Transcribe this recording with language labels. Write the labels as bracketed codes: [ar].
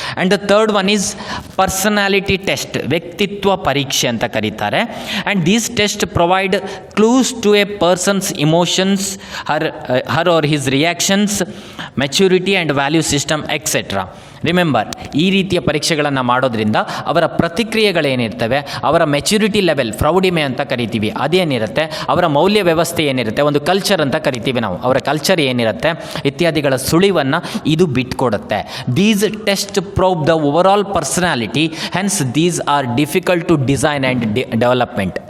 [en] and the third one is personality test, [kn] ವ್ಯಕ್ತಿತ್ವ ಪರೀಕ್ಷೆ ಅಂತ ಕರೀತಾರೆ. [en] And these tests provide clues to a person's emotions, her or his reactions, maturity and value system, etc. [kn] Remember, ಈ ರೀತಿಯ ಪರೀಕ್ಷೆಗಳನ್ನು ಮಾಡೋದ್ರಿಂದ ಅವರ ಪ್ರತಿಕ್ರಿಯೆಗಳೇನಿರ್ತವೆ, ಅವರ ಮೆಚುರಿಟಿ ಲೆವೆಲ್, ಪ್ರೌಢಿಮೆ ಅಂತ ಕರಿತೀವಿ, ಅದೇನಿರುತ್ತೆ, ಅವರ ಮೌಲ್ಯ ವ್ಯವಸ್ಥೆ ಏನಿರುತ್ತೆ, ಒಂದು ಕಲ್ಚರ್ ಅಂತ ಕರಿತೀವಿ ನಾವು, ಅವರ ಕಲ್ಚರ್ ಏನಿರುತ್ತೆ ಇತ್ಯಾದಿಗಳ ಸುಳಿವನ್ನು ಇದು ಬಿಟ್ಕೊಡುತ್ತೆ. [en] These test probe the overall personality, hence these are difficult to design and development.